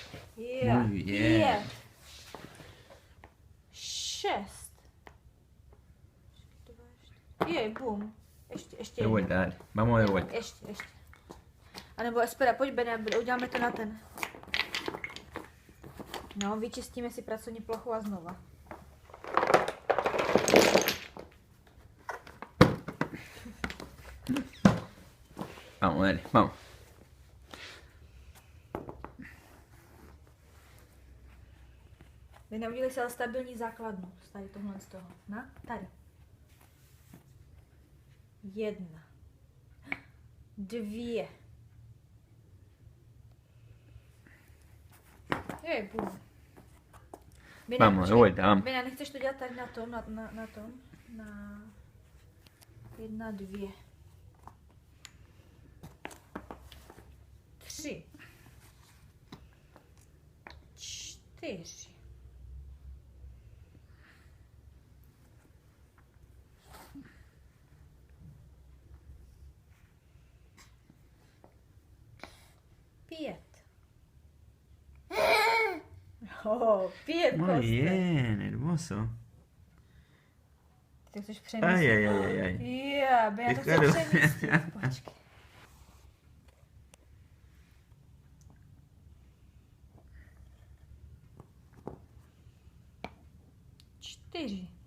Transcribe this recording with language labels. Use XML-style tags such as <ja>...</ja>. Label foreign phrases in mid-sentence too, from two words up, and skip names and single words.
<es>Muy bien. 5, 6.</es> <cs>Bum. Ještě</cs> <es>De vuelta, dale. Vamos de vuelta.</es> <cs>Ještě. A nebo espera, pojď Bene, uděláme to na ten. No, vyčistíme si pracovní plochu a znova.</cs> <es>Vamos, dale, vamos.</es> <cs>Bene, udělej si ale stabilní základnu z tady tohle z toho. Na, tady. 1, 2. Bum. Bene,</cs> <es>Vamos, de vuelta, vamos.</es> <cs>Bene, nechceš to dělat tady na tom, na tom? Na 1, 2. 3. 4. 5. 5</cs> <es>Muy</es> <cs>kostek.</cs> <es>bien, hermoso.</es> <cs>Ty to chceš přemístit. Ay. Já to chci</cs> <es>Claro.</es> <cs>přemístit. Počkej. Čtyři.</cs>